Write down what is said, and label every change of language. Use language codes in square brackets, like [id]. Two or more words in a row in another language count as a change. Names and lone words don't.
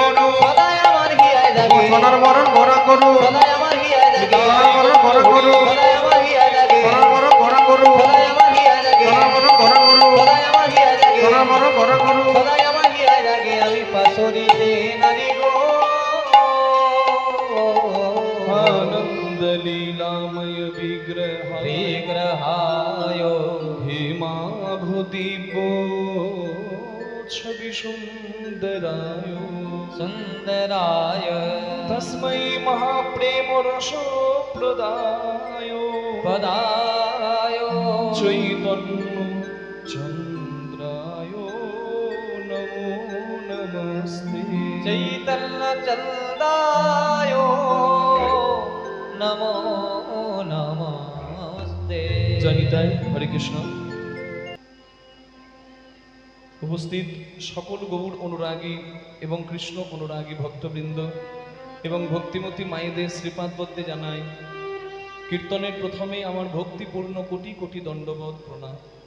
[bn] সদাই আমার হিয়ায় জাগে সোনার বরণ ভরা করু সদাই আমার হিয়া জাগে সোনার বরণ ভরা করু সদাই আমার হিয়া জাগে সোনার বরণ ভরা করু সদাই আমার হিয়া জাগে সোনার বরণ ভরা করু সদাই আমার হিয়া জাগে সোনার বরণ ভরা করু সদাই আমার হিয়া জাগে আমি পাশরিতে নারী গো [sa] आनंद लीलामय विग्रह विग्रहाय हेमाभूदिव्यो छवि सुंदराय सुंदराय तस्मै महाप्रेम रस प्रदाय पदाय चैतन्य चंद्राय नमो नमस्ते चैतन्य चंदाय नमो नमस्ते [bn] জানিতাই হরে কৃষ্ণ। উপস্থিত সকল গৌর অনুরাগী এবং কৃষ্ণ অনুরাগী ভক্তবৃন্দ এবং ভক্তিমতী মায়েদের শ্রীপাদবদ্ধে জানাই কীর্তনের প্রথমেই আমার ভক্তিপূর্ণ কোটি কোটি দণ্ডবোধ প্রণাম।